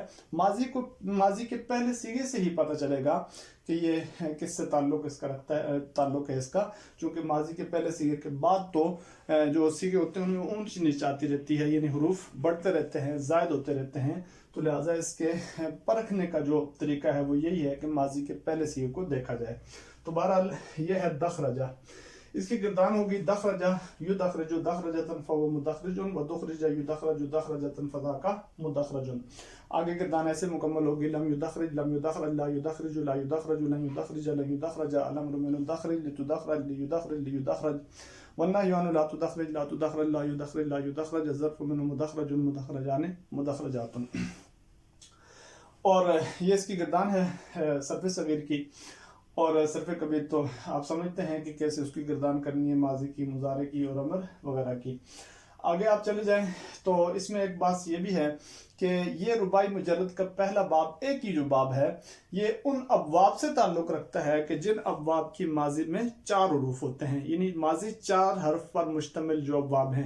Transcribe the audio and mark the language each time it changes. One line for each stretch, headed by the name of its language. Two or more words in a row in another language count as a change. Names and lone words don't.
Urdu: ماضی کے پہلے صیغے سے ہی پتا چلے گا کہ یہ کس سے تعلق اس کا رکھتا ہے، تعلق ہے اس کا، کیونکہ ماضی کے پہلے صیغے کے بعد تو جو صیغے ہوتے ہیں ان میں اونچ نیچ آتی رہتی ہے، یعنی حروف بڑھتے رہتے ہیں، زائد ہوتے رہتے ہیں. تو لہٰذا اس کے پرکھنے کا جو طریقہ ہے وہ یہی ہے کہ ماضی کے پہلے صیغے کو دیکھا جائے. تو بہرحال یہ ہے دحرجہ۔ اس کی گردان ہوگی
Arabic: دحرج يدحرج دحرجة فهو مدحرج و دحرج يدحرج دحرجة فذاك مدحرج.
Urdu: آگے گردان ایسے مکمل ہوگی
Arabic: لم يدحرج لا يدحرج لا يدحرج لن يدحرج لا يدحرج الأمر من يدحرج لتدحرج ليدحرج ليدحرج والنهي عن لا تدحرج لا تدحرج لا يدحرج لا يدحرج ظرف من مدحرج مدحرجان مدحرجات.
Urdu: اور یہ اس کی گردان ہے صرف صغیر کی. اور صرف کبیر تو آپ سمجھتے ہیں کہ کیسے اس کی گردان کرنی ہے، ماضی کی، مضارع کی اور امر وغیرہ کی. آگے آپ چلے جائیں تو اس میں ایک بات یہ بھی ہے کہ یہ رباعی مجرد کا پہلا باب، ایک ہی جو باب ہے، یہ ان ابواب سے تعلق رکھتا ہے کہ جن ابواب کی ماضی میں 4 حروف ہوتے ہیں، یعنی ماضی 4 حرف پر مشتمل جو ابواب ہیں.